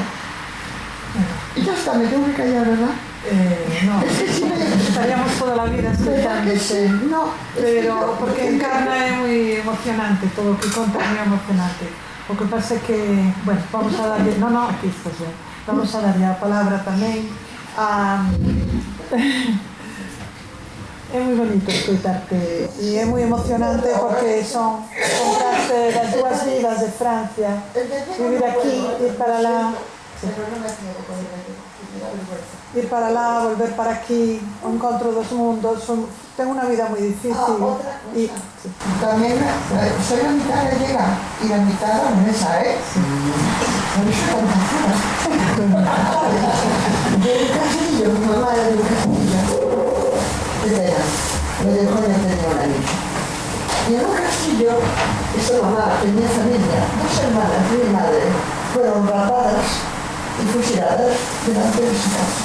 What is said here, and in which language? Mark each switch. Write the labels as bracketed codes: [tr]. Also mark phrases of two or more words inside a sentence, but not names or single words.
[es] Y ya está, me tengo que callar, ¿verdad? No, es que si estaríamos toda la vida escuchándote, no, pero porque encarna es muy emocionante, todo lo que conta es muy emocionante. [gl] O que pasa es que, bueno, [es] vamos a darle, aquí estás bien, vamos a darle [gl] a palabra tamén a... É moi bonito escoitarte e é moi emocionante porque son contraste das dúas vidas de Francia, vivir aquí, ir para lá, volver para aquí, o encontro dos mundos. [es] Tengo una vida muy difícil. Y también soy la mitad gallega y la mitad danesa, ¿eh? Por eso de Castillo, mi mamá era de Castillo. Me dejó de tener una niña. Y en un castillo, esa mamá tenía familia, 2 hermanas y mi madre fueron rapadas y fusiladas delante de su casa.